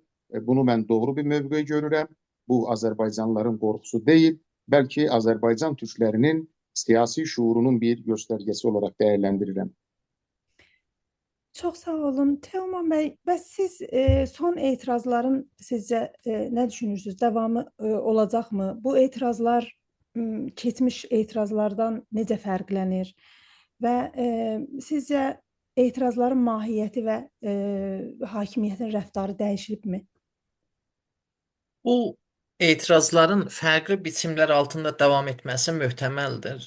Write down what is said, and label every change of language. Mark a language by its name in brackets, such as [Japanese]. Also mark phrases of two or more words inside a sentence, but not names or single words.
[Turkish] Bunu ben doğru bir mövqe görürəm. Bu Azərbaycanlıların qorxusu değil, belki Azərbaycan Türklərinin siyasi şuurunun bir göstergesi olarak değerlendirirəm. Çok sağ olun. Teoman Bey, bəs siz son etirazların sizce ne düşünürsünüz? Devamı olacak mı? [Azerbaijani] Bu etirazlar keçmiş etirazlardan necə fərqlənir? Və sizce etirazların mahiyyəti və hakimiyyətin rəftarı dəyişibmi? Bu etirazların fərqli biçimlər altında davam etməsi möhtəməldir.